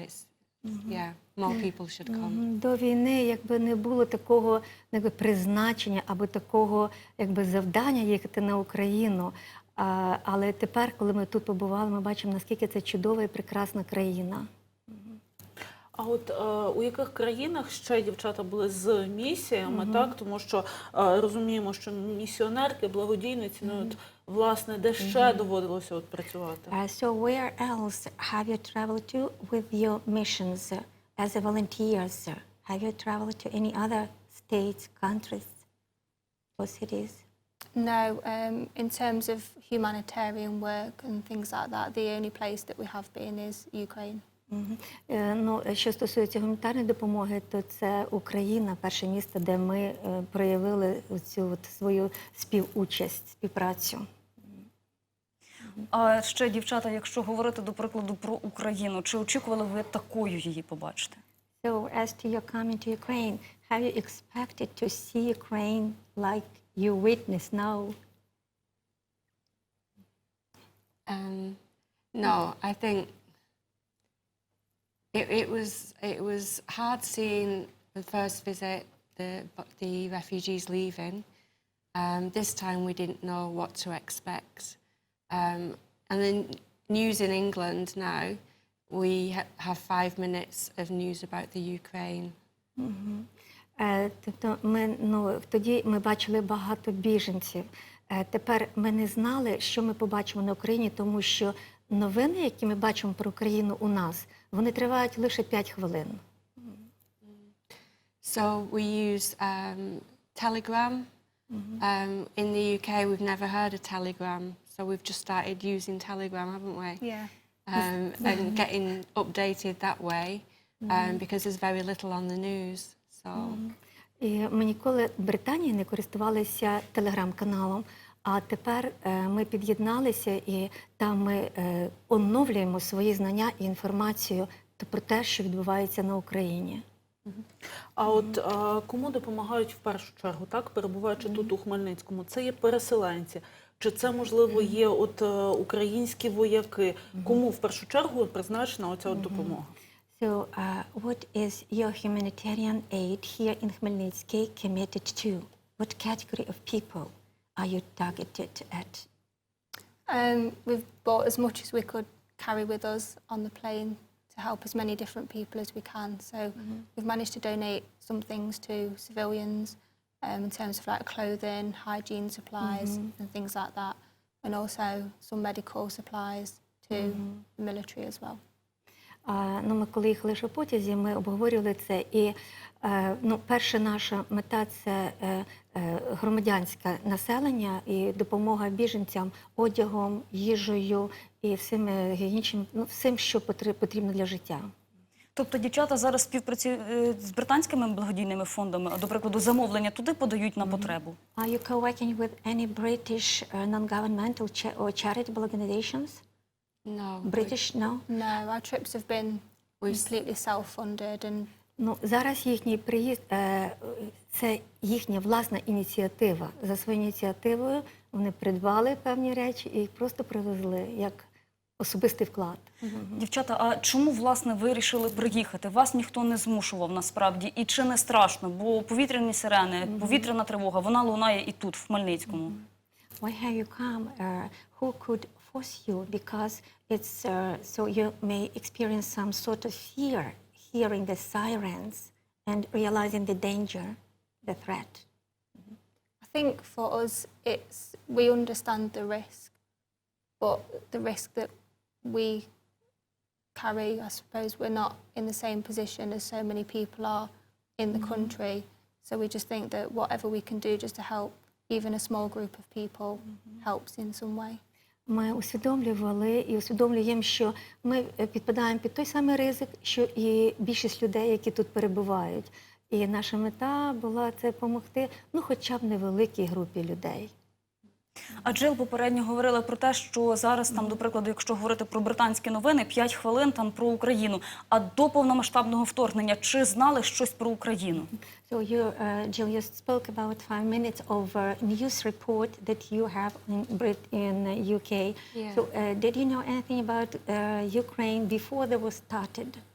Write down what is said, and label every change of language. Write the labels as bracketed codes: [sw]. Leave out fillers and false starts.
[en] It's, yeah, more people should come. [uk] До війни якби не було такого призначення або такого завдання їхати на Україну. Але тепер, коли ми тут побували, ми бачимо, наскільки це чудова і прекрасна країна. А от у яких країнах ще дівчата були з місіями, так? Тому що розуміємо, що місіонерки, благодійниці, ну от, власне, де ще доводилося от працювати? [en] So where else have you traveled to with your missions as a volunteers? Have you traveled to any other states, countries or cities? No, in terms of humanitarian work and things like that, the only place that we have been is Ukraine. [uk] Ну, що стосується гуманітарної допомоги, то це Україна, перше місце, де ми проявили цю свою співучасть, співпрацю. А ще, дівчата, якщо говорити, до прикладу, про Україну, чи очікували ви такою її побачити? [en] So, as to your coming to Ukraine, have you expected to see Ukraine like you witness now? No, I think it was hard seeing the first visit the refugees leaving. This time we didn't know what to expect. And the news in England now, we have 5 minutes of news about the Ukraine. [uk] Тобто тоді ми бачили багато біженців. Тепер ми не знали, що ми побачимо на Україні, тому що новини, які ми бачимо про Україну у нас, вони тривають лише 5 хвилин. [en] So we use Telegram. In the UK, we've never heard of Telegram, so we've just started using Telegram, haven't we? Yeah. And getting updated that way, because there's very little on the news. So. [uk] І ми ніколи в Британії не користувалися телеграм-каналом, а тепер ми під'єдналися і там ми оновлюємо свої знання і інформацію про те, що відбувається на Україні. А от кому допомагають в першу чергу, так, перебуваючи тут у Хмельницькому? Це є переселенці? Чи це, можливо, є от українські вояки? Кому в першу чергу призначена оця от допомога? [en] So, what is your humanitarian aid here in Khmelnytsky committed to? What category of people are you targeted at? We've bought as much as we could carry with us on the plane to help as many different people as we can. So we've managed to donate some things to civilians in terms of like clothing, hygiene supplies and things like that. And also some medical supplies to the military as well. [uk] Ми коли їхали в потязі, ми обговорювали це. І перша наша мета – це громадянське населення і допомога біженцям одягом, їжею і всім гігієнічним, всім, що потрібно для життя. Тобто дівчата зараз співпрацюють з британськими благодійними фондами, а, до прикладу, замовлення туди подають на потребу? [en] Are you co-working with any British non-governmental or charitable organizations? No. British, no? No, our trips have been completely self-funded and [uk] Зараз їхній приїзд – це їхня власна ініціатива. За своєю ініціативою вони придбали певні речі і їх просто привезли як особистий вклад. Дівчата, а чому, власне, ви вирішили приїхати? Вас ніхто не змушував, насправді. І чи не страшно? Бо повітряні сирени, повітряна тривога, вона лунає і тут, в Хмельницькому. [en] Why have you come? Who could force you? Because it's so you may experience some sort of fear hearing the sirens and realizing the danger, the threat. I think for us we understand the risk, but the risk that we carry, I suppose we're not in the same position as so many people are in the country. So we just think that whatever we can do just to help even a small group of people helps in some way. [uk] Ми усвідомлювали і усвідомлюємо, що ми підпадаємо під той самий ризик, що і більшість людей, які тут перебувають. І наша мета була це допомогти, хоча б невеликій групі людей. А Джил попередньо говорила про те, що зараз, там, до прикладу, якщо говорити про британські новини, 5 хвилин там про Україну. А до повномасштабного вторгнення чи знали щось про Україну? [en] So you, Jill, you spoke about 5 minutes of news report that you have in UK. Yeah. So did you know anything about Ukraine before they were started?